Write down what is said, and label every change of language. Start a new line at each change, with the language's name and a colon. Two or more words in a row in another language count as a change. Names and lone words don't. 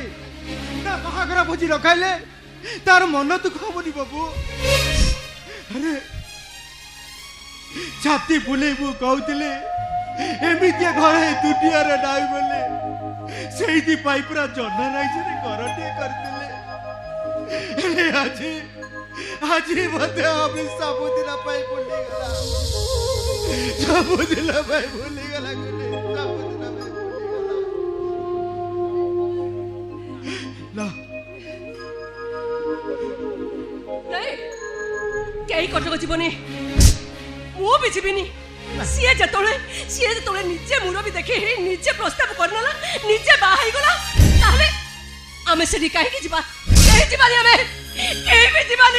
Odia: ତା ବାହାଘର ଭୋଜି ରଖାଇଲେ ତାର ମନ ଦୁଃଖ ହବନି ବାବୁ? ଆରେ ଛାତି ବୁଲେଇ ମୁଁ କହୁଥିଲି ଏମିତି ଘରେ ଦୁନିଆରେ ନାହିଁ ବୋଲି। ସେଇଥିପାଇଁ ପୁରା ଜହ୍ନ ରାଇଜରେ ଘରଟିଏ କରିଥିଲେ। ଆଜି ଆଜି ମତେ ଆମି ସବୁଦିନ ପାଇଁ ଭୁଲିଗଲା ସବୁଦିନ ପାଇଁ ଭୁଲିଗଲା ଗୁଲି ସବୁଦିନ ପାଇଁ ଭୁଲିଗଲା ନାଇଁ କେହି କଟକ ଯିବନି ମୁଁ ବି ଯିବିନି ସିଏ ଯେତେବେଳେ ନିଜେ ମୁରବି ଦେଖି ନିଜେ ପ୍ରସ୍ତାବ କରିନେଲା ନିଜେ ବାହା ହେଇଗଲା ତାହେଲେ ଆମେ ସେଠି କାହିଁକି ଯିବା କେହି ଯିବାନି ଆମେ ଆମେ